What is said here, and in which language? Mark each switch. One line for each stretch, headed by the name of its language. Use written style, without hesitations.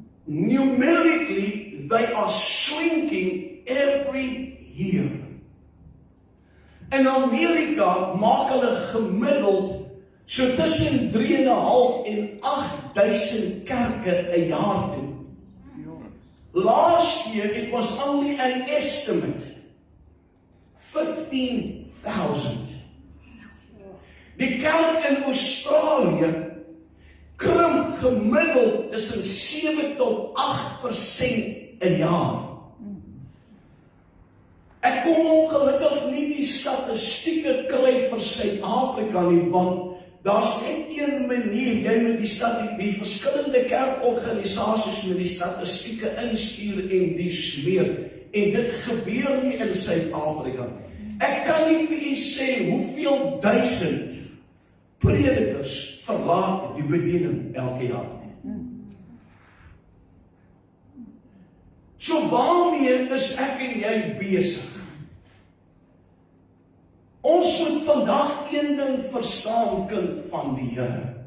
English: Numerically, they are shrinking every year.
Afrikaans: In Amerika maak hulle gemiddeld so tussen 3.500 en 8,000 kerke 'n jaar toe.
English: Last year it was only an estimate, 15,000.
Afrikaans: Die kerk in Australië krimp gemiddeld tussen 7 tot 8% 'n jaar. Ek kon ongelukkig nie die statistieke kry vir Suid-Afrika nie, want daar's net een manier, jy moet die verskillende kerkorganisasies met die statistieke instuur en die smeer, en dit gebeur nie in Suid-Afrika. Ek kan nie vir u sê hoeveel duisend predikers verlaat die bediening elke jaar. So waarmee is ek en jy besig? Ons moet vandag een ding verstaan, kind van die Here.